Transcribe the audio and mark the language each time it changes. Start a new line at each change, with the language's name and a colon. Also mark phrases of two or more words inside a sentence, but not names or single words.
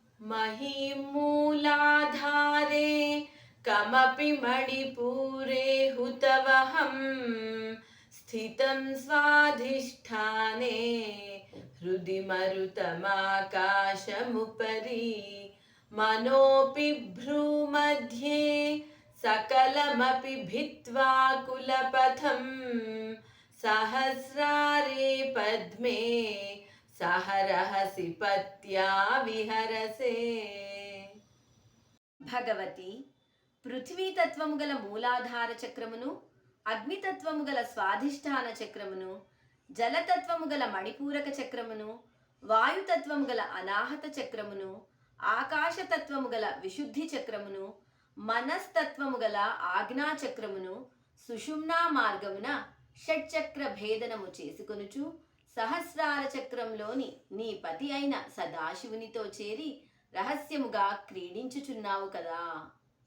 Sanskrit: महीमूलाधारे कमपि मणिपूरे हुतवहं स्थितं स्वाधिष्ठाने हृदि मरुतमाकाशमुपरि मनोऽपि भ्रूमध्ये सकलमपि भित्त्वा कुलपथं सहस्रारे पद्मे सहरहसि पत्या विहरसे।
Telugu: భగవతి పృథ్వీతత్వము గల మూలాధార చక్రమును, అగ్నితత్వము గల స్వాధిష్టాన చక్రమును, జలతత్వము గల మణిపూరక చక్రమును, వాయుతత్వము గల అనాహత చక్రమును, ఆకాశతత్వము గల విశుద్ధి చక్రమును, మనస్తత్వము గల ఆజ్ఞా చక్రమును సుషుమ్నా మార్గమున షట్చక్ర భేదనము చేసుకొనుచు సహస్రార చక్రంలోని నీ పతి అయిన సదాశివునితో చేరి రహస్యముగా క్రీడించుచున్నావు కదా.